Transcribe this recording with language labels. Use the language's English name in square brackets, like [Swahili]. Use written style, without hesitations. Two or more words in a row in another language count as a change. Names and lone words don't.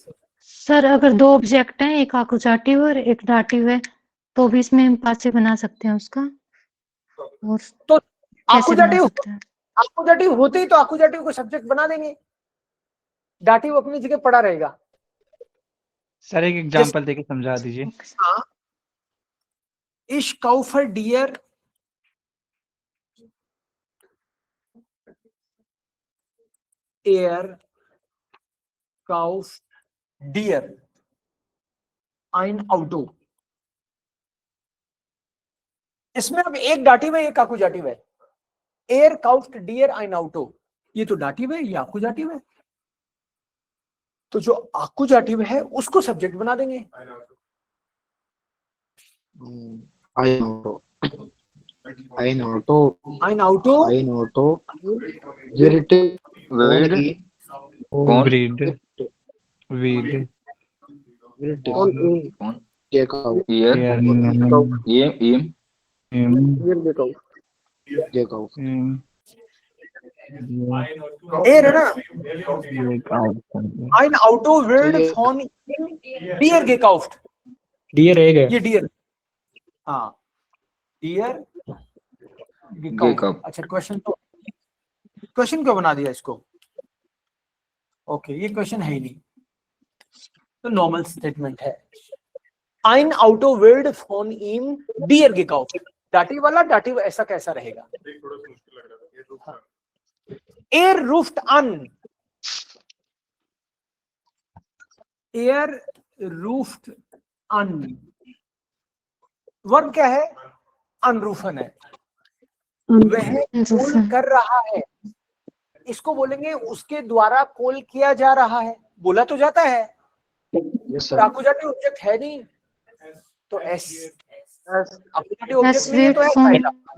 [Hindi] सर अगर दो ऑब्जेक्ट हैं, एक आकुजाटिव और एक दाटिव है, तो भी इसमें हम पासे बना सकते हैं उसका. और तो कैसे बना आकुजाटिव सकते हैं? आकुजाटिव होते ही तो आकुजाटिव को सब्जेक्ट बना देंगे, दाटिव अपनी जगह पड़ा रहेगा. सर एक एग्जांपल देके समझा दीजिए. हाँ, [German] Ich kaufe dir kauft dir ein Auto. [Hindi] इसमें अब एक दाटिव है, एक आकुजाटिव है. [German] Er kauft dir ein Auto, [Hindi] ये तो दाटिव है, ये आकुजाटिव है. तो जो आकुजाटिव है उसको सब्जेक्ट बना देंगे. [German] ein Auto, ein Auto, ein Auto ein Auto, wird gekauft, gekauft, [Hindi] एयर है ना. [German] ein Auto wird von dir gekauft. [Hindi] डियर एक है. ये डियर. हाँ, [German] dir gekauft. [Hindi] अच्छा, क्वेश्चन क्यों बना दिया इसको? ओके, ये क्वेश्चन है ही नहीं, तो [English] normal statement [Hindi] है. [German] ein Auto wird von ihm dir gekauft. [Hindi] दाटिव वाला दाटिव ऐसा कैसा रहेगा? [German] Er ruft an. Er ruft an. [Hindi] वर्ब क्या है? अनरूफन है. वह कॉल कर रहा है. इसको बोलेंगे उसके द्वारा कॉल किया जा रहा है. बोला तो जाता है, आकुजाटिव ऑब्जेक्ट है नहीं, तो एस आकुजाटिव ऑब्जेक्ट नहीं है तो एस आएगा.